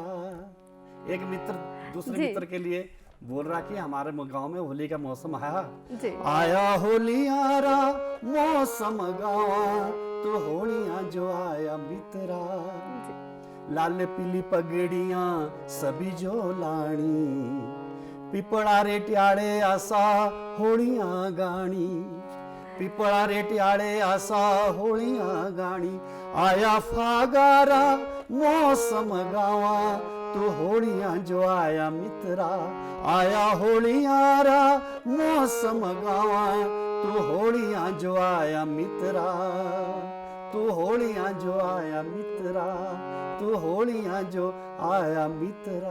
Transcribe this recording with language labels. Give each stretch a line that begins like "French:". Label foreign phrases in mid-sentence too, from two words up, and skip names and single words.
Hindi: एक मित्र दूसरे जी। मित्र के लिए बोल रहा कि हमारे गांव में होली का मौसम आया। जी
Sirmauri: आया होलियारा मौसम गावा, तो होलियां जो आया मित्रा।
Hindi: जी
Sirmauri: लाल पीली पगड़ियां सभी जो लाणी, पिपड़ा रे ट्याड़े आसा होलियां गाणी, पिपड़ा रे ट्याड़े आसा होलियां गाणी। आया फागारा मौसम गावा, तो होलियां जो आया मित्रा। आया होलियारा मौसम गावा, तो होलियां जो आया मित्रा। तो होलियां जो आया मित्रा, तो होलियां जो आया मित्रा।